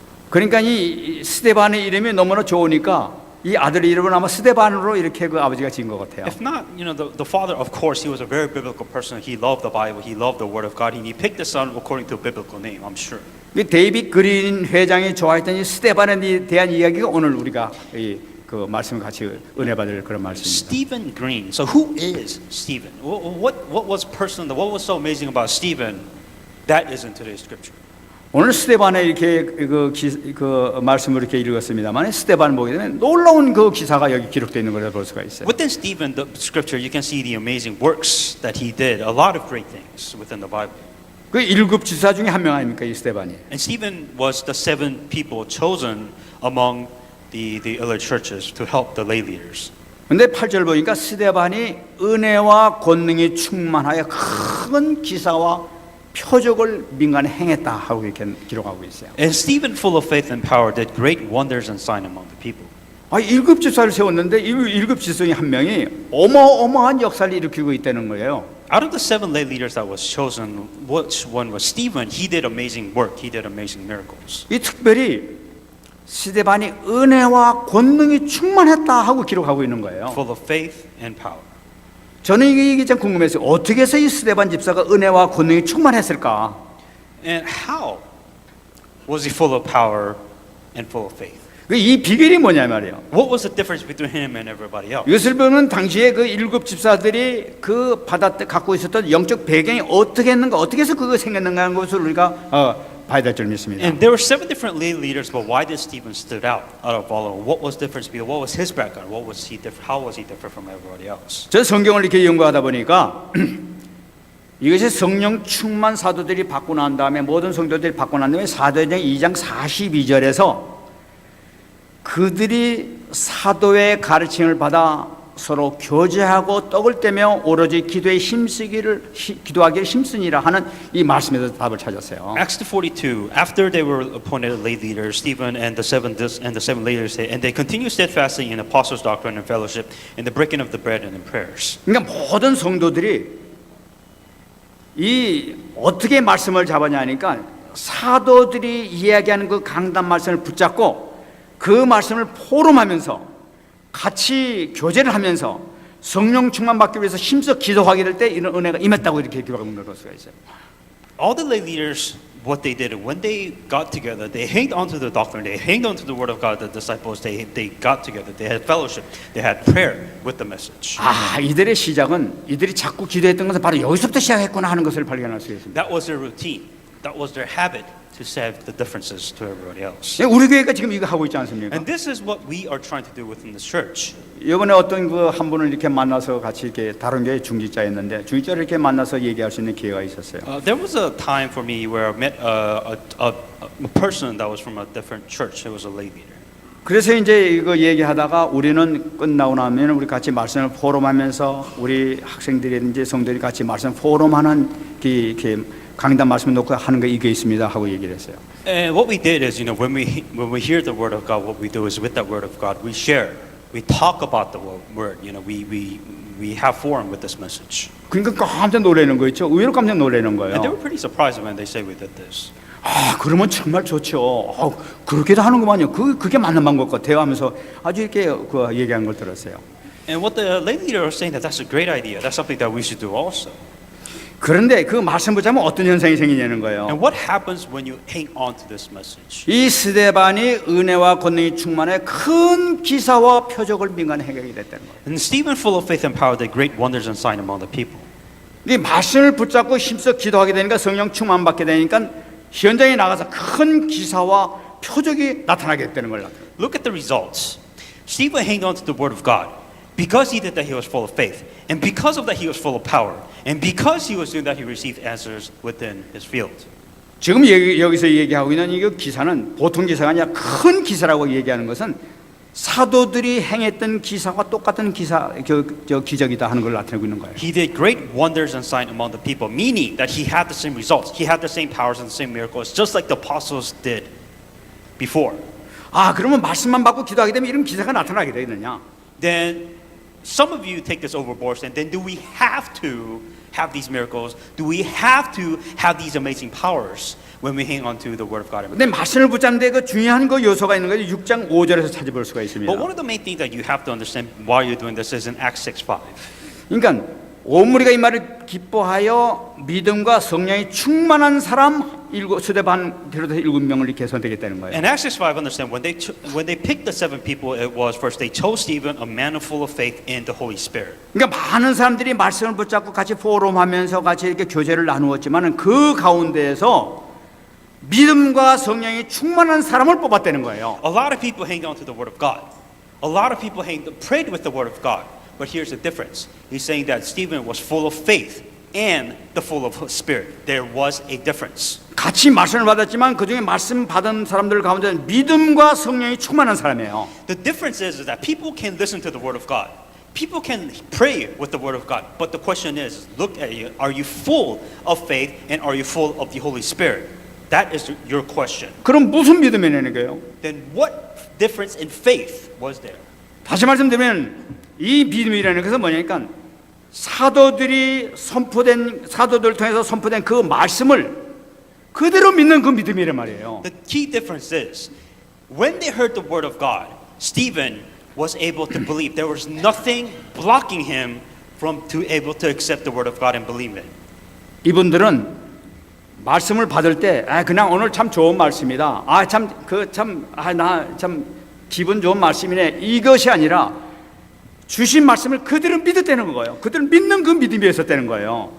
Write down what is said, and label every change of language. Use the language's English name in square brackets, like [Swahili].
[Korean] 그러니까 이 스데반의 이름이 너무나 좋으니까 이 아들 이름은 아마 스데반으로 이렇게 그 아버지가 지은 것 같아요. [English] If not, the father, of course, he was a very biblical person. He loved the Bible. He loved the Word of God. And he picked the son according to a biblical name, I'm sure. [Korean] 이 데이빗 그린 회장이 좋아했던 이 스데반에 대한 이야기가 오늘 우리가 그 말씀을 같이 은혜 받을 그런 말씀입니다. [English] Stephen Green. So who is Stephen? What was personal? What was so amazing about Stephen? That is in today's scripture. [Korean] 오늘 스데반에 이렇게 그 말씀을 이렇게 읽었습니다만 스데반 보게 되면 놀라운 그 기사가 여기 기록되어 있는 걸 볼 수가 있어요. [English] Within Stephen, the scripture, you can see the amazing works that he did. A lot of great things within the Bible. [Korean] 그 일곱 지사 중에 한 명 아닙니까 이 스데반이? [English] And Stephen was the 7 people chosen among the other churches to help the lay leaders. [Korean] 근데 8절 보니까 스데반이 은혜와 권능이 충만하여 큰 기사와 표적을 민간에 행했다 하고 이렇게 기록하고 있어요. [English] And Stephen, full of faith and power, did great wonders and signs among the people. [Korean] 일곱 지사를 세웠는데 이 일곱 지사 중에 한 명이 어마어마한 역사를 일으키고 있다는 거예요. [English] Out of the 7 lay leaders that was chosen, which one was Stephen? He did amazing work. He did amazing miracles. [Korean] 이 특별히 스데반이 은혜와 권능이 충만했다 하고 기록하고 있는 거예요. [English] Full of faith and power. [Korean] 저는 이게 참 궁금했어요. 어떻게 해서 이 스데반 집사가 은혜와 권능이 충만했을까? [English] And how was he full of power and full of faith? [Korean] 이 비결이 뭐냐 말이에요. [English] What was the difference between him and everybody else? [Korean] 이것을 보면 당시에 그 일곱 집사들이 그 갖고 있었던 영적 배경이 어떻게 했는가, 어떻게 해서 그거 생겼는가 하는 것을 우리가 봐야 될 줄 믿습니다. [English] And there were 7 different lay leaders, but why did Stephen stood out of all of them? What was different? What was his background? What was he different? How was he different from everybody else? [Korean] 저 성경을 이렇게 연구하다 보니까 이것이 성령 충만 사도들이 받고 난 다음에 모든 성도들이 받고 난 다음에 사도행전 2장 42절에서 그들이 사도의 가르침을 받아 서로 교제하고 떡을 떼며 오로지 기도하기를 힘쓰니라 하는 이 말씀에서 답을 찾았어요. [English] Acts 42. After they were appointed lay leaders, Stephen and the seven leaders said, and they continued steadfastly in apostles' doctrine and fellowship, in the breaking of the bread and in prayers. [Korean] 그러니까 모든 성도들이 이 어떻게 말씀을 잡았냐니까 사도들이 이야기하는 그 강단 말씀을 붙잡고 그 말씀을 포럼하면서 같이 교제를 하면서 성령 충만 받기 위해서 힘써 기도하게 될 때 이런 은혜가 임했다고 이렇게 기록하고 있는 수가 있어요. [English] All the lay leaders, what they did, when they got together, they hanged on to the doctrine, they hanged on to the word of God. The disciples, they got together, they had fellowship, they had prayer with the message. [Korean] 이들의 시작은 이들이 자꾸 기도했던 것은 바로 여기서부터 시작했구나 하는 것을 발견할 수 있습니다. [English] That was their routine. That was their habit to say the differences to everybody else. [Korean] 예, 우리 교회가 지금 이거 하고 있지 않습니까? [English] And this is what we are trying to do within this church. [Korean] 이번에 어떤 그 한 분을 이렇게 만나서 같이 이렇게 다른 교회 중직자였는데 중직자를 이렇게 만나서 얘기할 수 있는 기회가 있었어요. [English] There was a time for me where I met a person that was from a different church. It was a lay leader. [Korean] 그래서 이제 이거 얘기하다가 우리는 끝나고 나면 우리 같이 말씀을 포럼하면서 우리 학생들이든지 성도들이 같이 말씀 포럼하는 이렇게 강단 말씀 놓고 하는 게 이게 있습니다 하고 얘기를 했어요. [English] And what we did is, when we hear the word of God, what we do is with that word of God, we share, we talk about the word. We have forum with this message. [Korean] 그러니까 깜짝 놀라는 거 있죠. 의외로 깜짝 놀라는 [English] And they [Korean] 거예요. [English] were pretty surprised when they say we did this. [Korean] 아, 그러면 정말 좋죠. 아, 그렇게도 하는구만요. 그게 맞는 방법 같아요 하면서 아주 이렇게 그 얘기한 걸 들었어요. [English] And what the lay leader was saying, that's a great idea. That's something that we should do also. [Korean] 그런데 그 말씀 붙자면 어떤 현상이 생기냐는 거예요. [English] And what happens when you hang on to this message? [Korean] 이 스데반이 은혜와 권능이 충만해 큰 기사와 표적을 민간 행하게 됐다는 거예요. [English] And Stephen, full of faith and power, did great wonders and signs among the people. [Korean] 이 말씀을 붙잡고 힘써 기도하게 되니까 성령 충만 받게 되니까 현장에 나가서 큰 기사와 표적이 나타나게 되는 걸 나타나요. [English] Look at the results. Stephen hanged on to the word of God. Because he did that, he was full of faith. And because of that, he was full of power. And because he was doing that, he received answers within his field. [Korean] 지금 여기서 얘기하고 있는 이 기사는 보통 기사가 아니라 큰 기사라고 얘기하는 것은 사도들이 행했던 기사와 똑같은 기적이다 하는 걸 나타내고 있는 거예요. [English] He did great wonders and signs among the people, meaning that he had the same results. He had the same powers and the same miracles, just like the apostles did before. [Korean] 아, 그러면 말씀만 받고 기도하게 되면 이런 기사가 나타나게 되느냐? [English] Then some of you take this overboard, and then do we have to have these miracles? Do we have to have these amazing powers when we hang on to the word of God? [Korean] 근데 말씀을 붙잡는데 그 중요한 그 요소가 있는 거죠. 6장 5절에서 찾아볼 수가 있습니다. [English] But one of the main things that you have to understand while you're doing this is in Acts 6:5. [Korean] 그러니까 온 무리가 이 말을 기뻐하여 믿음과 성령이 충만한 사람 스데반 비롯해서 7명을 이렇게 선택했다는 거예요. [English] In Acts 6:5, understand when they picked the 7 people, it was first they chose Stephen, a man full of faith in the Holy Spirit. [Korean] 그러니까 많은 사람들이 말씀을 붙잡고 같이 포럼하면서 같이 이렇게 교제를 나누었지만은 그 가운데에서 믿음과 성령이 충만한 사람을 뽑았다는 거예요. [English] A lot of people hang on to the word of God. A lot of people prayed with the word of God. But here's the difference. He's saying that Stephen was full of faith and the full of Spirit. There was a difference. [Korean] 같이 말씀을 받았지만 그 중에 말씀 받은 사람들 가운데 믿음과 성령이 충만한 사람이에요. [English] The difference is that people can listen to the word of God. People can pray with the word of God. But the question is, look at you. Are you full of faith and are you full of the Holy Spirit? That is your question. [Korean] 그럼 무슨 믿음이냐는 거예요? [English] Then what difference in faith was there? [Korean] 다시 말씀드리면 이 믿음이라는 것은 뭐냐니까 사도들을 통해서 선포된 그 말씀을 그대로 믿는 그 믿음이란 말이에요. [English] The key difference is when they heard the word of God, Stephen was able to believe. There was nothing blocking him from to able to accept the word of God and believe it. [Korean] 이분들은 말씀을 받을 때 그냥 오늘 참 좋은 말씀이다. 나 참 기분 좋은 말씀이네. 이것이 아니라 주신 말씀을 그들은 믿었다는 거예요. 그들은 믿는 그 믿음이 있었다는 거예요.